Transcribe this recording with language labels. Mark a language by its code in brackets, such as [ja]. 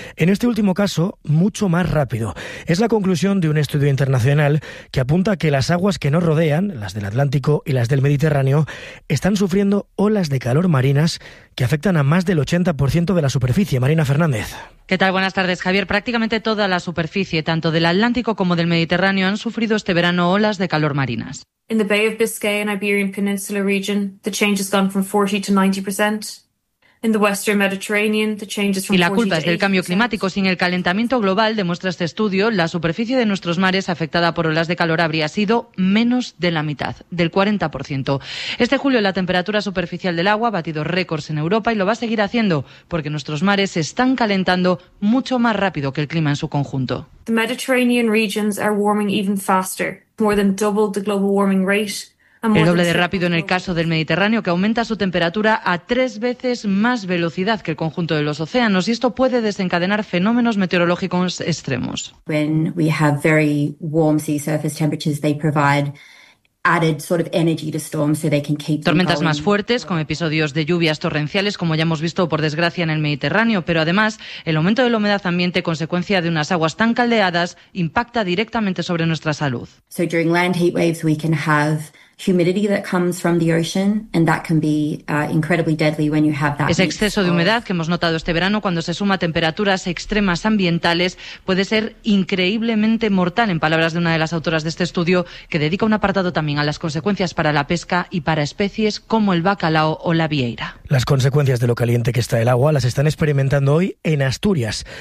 [es] En este último caso, mucho más rápido. Es la conclusión de un estudio internacional que apunta que las aguas que nos rodean, las del Atlántico y las del Mediterráneo, están sufriendo olas de calor marinas que afectan a más del 80% de la superficie. Marina Fernández. ¿Qué tal? Buenas tardes, Javier. Prácticamente toda la superficie, tanto del Atlántico como del Mediterráneo, han sufrido este verano olas de calor marinas. [en] In the Bay of Biscay and Iberian Peninsula region, the change has gone from 40 to 90%. [es] Y la culpa es del cambio climático. Sin el calentamiento global, demuestra este estudio, la superficie de nuestros mares afectada por olas de calor habría sido menos de la mitad, del 40%. Este julio la temperatura superficial del agua ha batido récords en Europa y lo va a seguir haciendo porque nuestros mares se están calentando mucho más rápido que el clima en su conjunto. [en] The Mediterranean regions are warming even faster, more than double the global warming rate. [es] El doble de rápido en el caso del Mediterráneo, que aumenta su temperatura a 3 veces más velocidad que el conjunto de los océanos, y esto puede desencadenar fenómenos meteorológicos extremos. [en] When we have very warm sea surface temperatures, they provide added sort of energy to storms so they can keep [es] tormentas más fuertes con episodios de lluvias torrenciales como ya hemos visto por desgracia en el Mediterráneo, pero además el aumento de la humedad ambiente consecuencia de unas aguas tan caldeadas impacta directamente sobre nuestra salud. [en] So during land heat waves we can have humidity that comes from the ocean and that can be incredibly deadly when you have that. [es] Ese exceso de humedad que hemos notado este verano cuando se suma a temperaturas extremas ambientales puede ser increíblemente mortal, en palabras de una de las autoras de este estudio que dedica un apartado también a las consecuencias para la pesca y para especies como el bacalao o la vieira. Las consecuencias de lo caliente que está el agua las están experimentando hoy en Asturias.